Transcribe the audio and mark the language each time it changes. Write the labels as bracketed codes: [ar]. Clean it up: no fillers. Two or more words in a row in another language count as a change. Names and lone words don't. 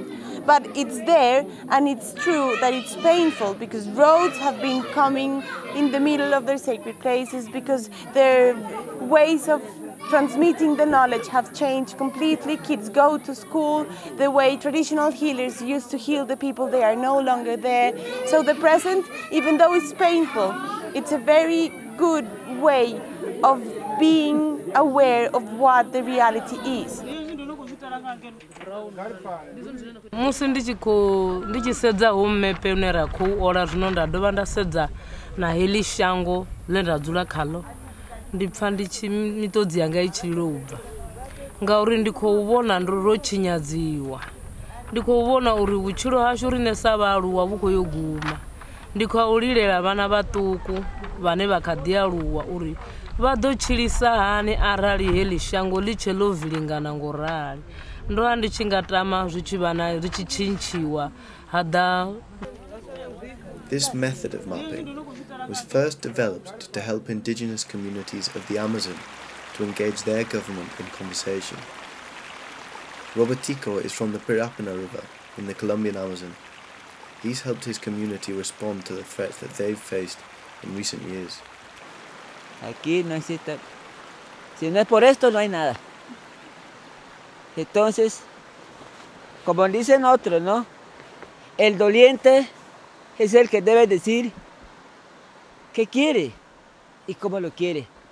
[en] But it's there, and it's true that it's painful because roads have been coming in the middle of their sacred places, because their ways of transmitting the knowledge have changed completely. Kids go to school, the way traditional healers used to heal the people, they are no longer there. So the present, even though it's painful, it's a very good way of being aware of what the reality is. [ve] Musi ndi tshi sedza home map une ra khou ola zwino nda dovha nda sedza na heḽi shango ḽe nda dzula khaḽo ndi pfha ndi tshi mitodzi yanga i tshi lubva ngauri ndi khou vhona ro tshinyadziwa, ndi khou vhona uri vhutshilo hashu rine sa vhaaluwa vhu khou yo guma. Ndi khou lilela vhana vhaṱuku vhane vha kha ḓi aluwa uri vha ḓo tshilisa hani arali heḽi shango ḽi tshe ḽo vilingana ngorali. Ndo vha ndi tshi nga tama zwi tshi vha na ri tshi tshintshiwa ha ḓa. [en] This method of mapping was first developed to help indigenous communities of the Amazon to engage their government in conversation. Robertico is from the Pirapina River in the Colombian Amazon. He's helped his community respond to the threats that they've faced in recent years. [es] Aquí no existe, si no es por esto no hay nada. Entonces, como dicen otros, ¿no? El doliente es el que debe decir qué quiere y cómo lo quiere.